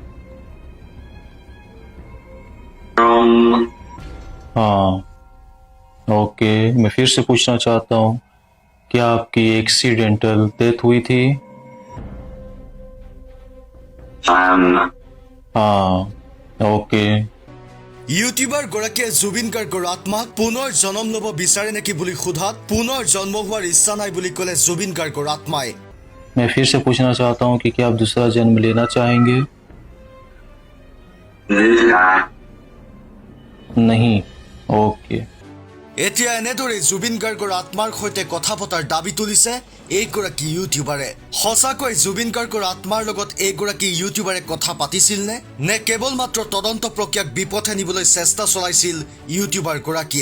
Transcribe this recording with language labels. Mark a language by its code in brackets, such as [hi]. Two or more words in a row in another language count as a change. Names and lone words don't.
[hi] हाँ, ओके। मैं फिर से पूछना चाहता हूँ, क्या आपकी एक्सीडेंटल डेथ हुई थी? हाँ, ओके। [as] ইউটিউবাৰ গৰাকীয়ে জুবিন গাৰ্গৰ আত্মাক পুনৰ জন্ম ল'ব বিচাৰে নেকি বুলি সোধাত পুনৰ জন্ম হোৱাৰ ইচ্ছা নাই বুলি ক'লে জুবিন গাৰ্গৰ আত্মাই। [hi] मैं फिर से पूछना चाहता हूँ कि क्या आप दूसरा जन्म लेना चाहेंगे? नहीं। ओके। [as] এতিয়া এনেদৰে জুবিন গাৰ্গৰ আত্মাৰ সৈতে কথা পতাৰ দাবী তুলিছে এইগৰাকী ইউটিউবাৰে। সঁচাকৈ জুবিন গাৰ্গৰ আত্মাৰ লগত এইগৰাকী ইউটিউবাৰে কথা পাতিছিল নে কেৱল মাত্ৰ তদন্ত প্ৰক্ৰিয়াক বিপথে নিবলৈ চেষ্টা চলাইছিল ইউটিউবাৰ গৰাকীয়ে?